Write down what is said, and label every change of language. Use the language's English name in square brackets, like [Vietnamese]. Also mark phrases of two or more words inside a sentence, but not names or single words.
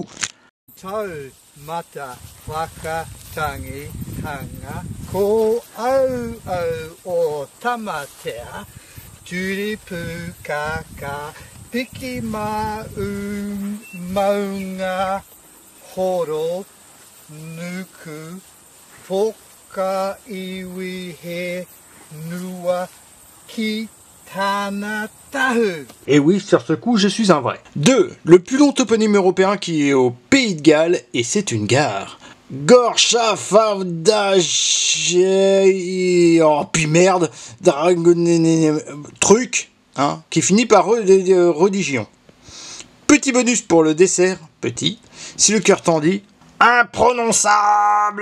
[French] Tau mata whakatangi hanga ko au o tamatea turi pukaka Piki maunga horo nuku foka iwi he nua kitanatahu. Et oui, sur ce coup, je suis un vrai. 2. Le plus long toponyme européen qui est au Pays de Galles, et c'est une gare. Gorchafavdache... Oh, puis merde... Truc... Hein, qui finit par religion. Petit bonus pour le dessert, petit, si le cœur t'en dit, imprononçable.